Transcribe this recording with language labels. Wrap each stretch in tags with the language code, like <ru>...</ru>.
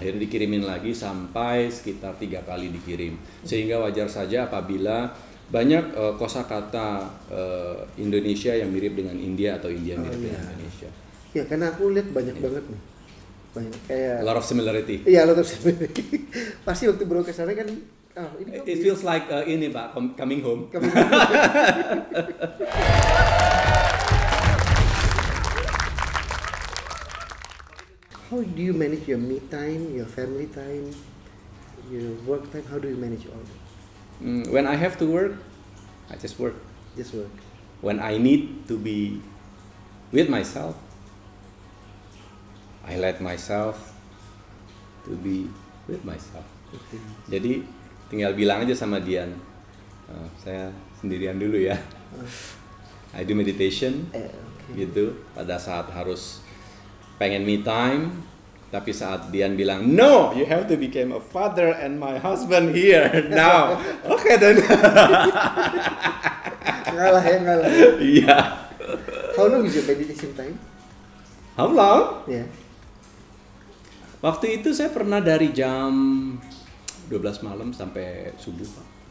<id>Akhirnya dikirimin lagi sampai sekitar 3 kali dikirim. Sehingga wajar saja apabila banyak kosakata Indonesia yang mirip dengan India atau India mirip dengan Indonesia. Ya, karena aku lihat banyak banget nih. Banyak kayak</id> <en>A lot of similarity.</en> <id>Iya,</id> <en>a lot of similarity.</en> <id>Pasti waktu baru ke sana kan ini</id> <en>It feels like</en> <id>ini, Pak,</id> <en>coming home. How do you manage your me time, your family time, your work time? How do you manage all that? When I have to work, I just work. Just work. When I need to be with myself, I let myself to be with myself.</en> <id>Jadi tinggal bilang aja sama Dian, saya sendirian dulu ya.</id> <en>I do meditation,</en> <id>gitu. Pada saat harus pengen</id> <en>me time,</en> <id>tapi saat Dian bilang</id> <en>no, you have to become a father and my husband here now. Oke then.</en> <id>Ngalah. Iya.</id> <en>How long is your meditation time? How long? Yeah.</en> <id>Waktu itu saya pernah dari jam 12 malam sampai subuh, Pak.</id>